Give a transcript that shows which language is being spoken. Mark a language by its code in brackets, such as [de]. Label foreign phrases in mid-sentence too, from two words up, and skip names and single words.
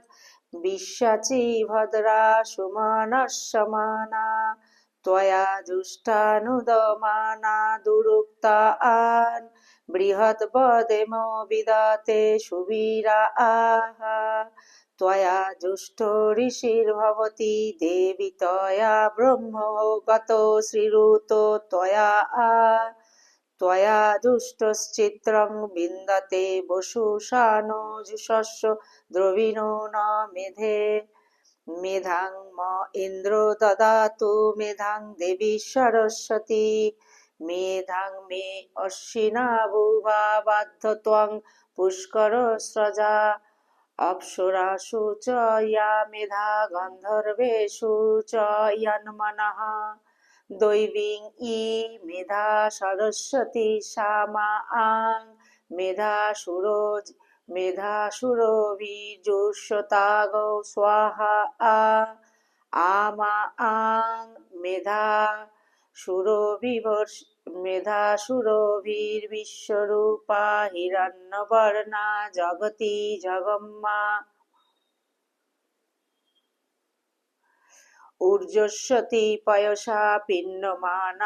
[sa] বিশ্বাচি ভদ্রা সুমানসমানা ত্বয়া জুষ্টানুদমানা দুরুক্তা আন বৃহৎ বদেম বিদাতে সুবীরা আহা ত্বয়া জুষ্ট ঋষির্ভবতি দেবী ত্বয়া ব্রহ্ম গত শ্রীরুত ত্বয়া দুষ্টশ্চিত্রং বিন্দতে বসুষানো যুষস্য দ্রবিণো ন মেধে মেধাং ম ইন্দ্র দদাতু মেধাং দেবী সরস্বতী মেধাং মে অশ্বিনাবুভা বাধ্য ত্বং পুষ্কর স্রজা অপ্সরাসু চ ইয়া মেধা গন্ধর্বেষু চ ইয়ন্মনঃ দৈবীং ই মেধা সরস্বতী সামা আং মেধাসুরভির্যুষ্যতাগো স্বাহা আমা আং মেধাসুরভির্বিশ্বরূপা হিরণ্যবর্ণা জগতি জগম্মা ঊর্জস্বতী পয়সা পিন্নমানা